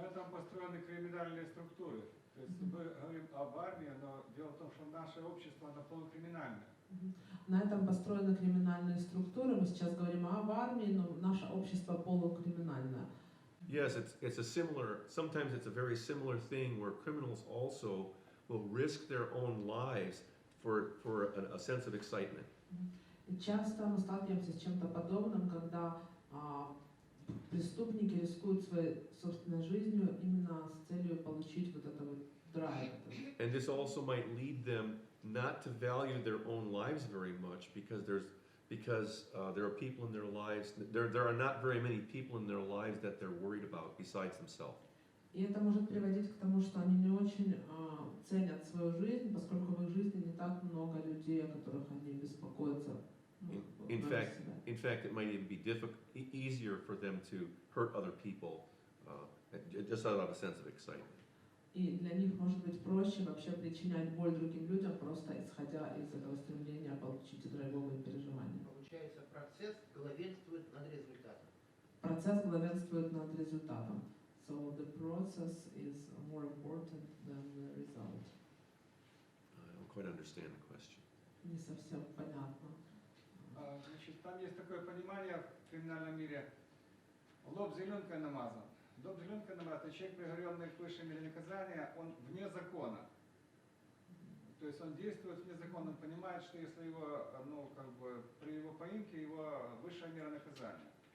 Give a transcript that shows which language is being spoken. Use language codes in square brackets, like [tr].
[ru] построены криминальные структуры. То есть мы говорим об армии, но дело в том, что наше общество, оно полукриминальное. На этом построены криминальные структуры. Мы сейчас говорим об армии, но наше общество полукриминальное. [en] Yes, it's a similar, sometimes it's a very similar thing where criminals also will risk their own lives for a sense of excitement. [ru] И часто мы сталкиваемся с чем-то подобным, когда преступники рискуют своей собственной жизнью именно с целью получить вот это вот драйв. [en] And this also might lead them not to value their own lives very much because there are people in their lives, there are not very many people in their lives that they're worried about besides themselves. [ru] И это может приводить к тому, что они не очень ценят свою жизнь, поскольку в их жизни не так много людей, о которых они беспокоятся. [en] In fact, it might even be easier for them to hurt other people just out of a sense of excitement. [ru] И для них может быть проще вообще причинять боль другим людям, просто исходя из этого стремления получить драйвовые переживания. Получается, процесс главенствует над результатом. Процесс главенствует над результатом. [en] So the process is more important than the result. I don't quite understand the question. [ru] Не совсем понятно. Значит, там есть такое понимание в криминальном мире. Лоб зеленкой намазан. Лоб зеленкой намазан. Это человек, приговоренный к высшей мере наказания, он вне закона. То есть он действует вне закона, он понимает, что если его, при его поимке, его высшая мера наказания.